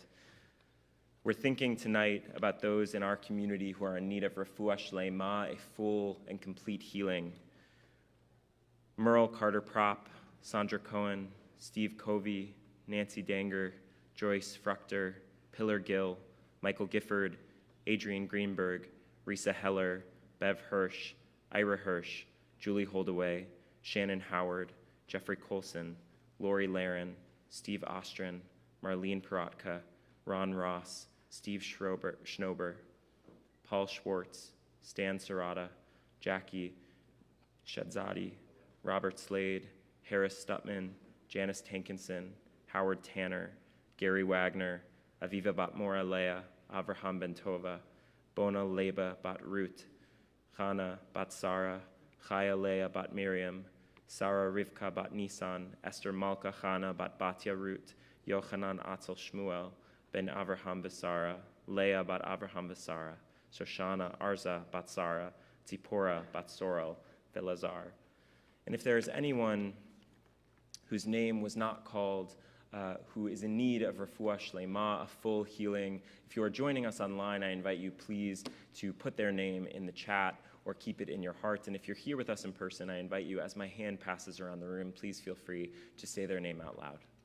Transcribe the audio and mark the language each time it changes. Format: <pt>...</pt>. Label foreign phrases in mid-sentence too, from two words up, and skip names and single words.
<en>We're thinking tonight about those in our community who are in need of</en> <he>רפואה שלמה,</he> <en>a full and complete healing. Merle Carter-Prop, Sandra Cohen, Steve Covey, Nancy Danger, Joyce Fruchter, Pillar Gill, Michael Gifford, Adrian Greenberg, Risa Heller, Bev Hirsch, Ira Hirsch, Julie Holdaway, Shannon Howard, Jeffrey Colson, Lori Laren, Steve Ostrin, Marlene Perotka, Ron Ross, Steve Schnober, Paul Schwartz, Stan Serrata, Jackie Shadzadi, Robert Slade, Harris Stutman, Janice Tankinson, Howard Tanner, Gary Wagner, Aviva Batmora Leah, Avraham Bentova, Bona Leba Bat Ruth, Chana Bat Sarah, Chaya Leah Bat Miriam, Sarah Rivka Bat Nisan, Esther Malka Chana Bat Batya Ruth, Yochanan Atzel Shmuel, Ben Avraham Basara, Leah Bat Avraham Basara, Shoshana Arza Bat Sarah, Tzipora Bat Sorel, Velazar. And if there is anyone whose name was not called, who is in need of</en> <he>רפואה שלמה,</he> <en>a full healing, if you are joining us online, I invite you please to put their name in the chat or keep it in your heart. And if you're here with us in person, I invite you, as my hand passes around the room, please feel free to say their name out loud.</en>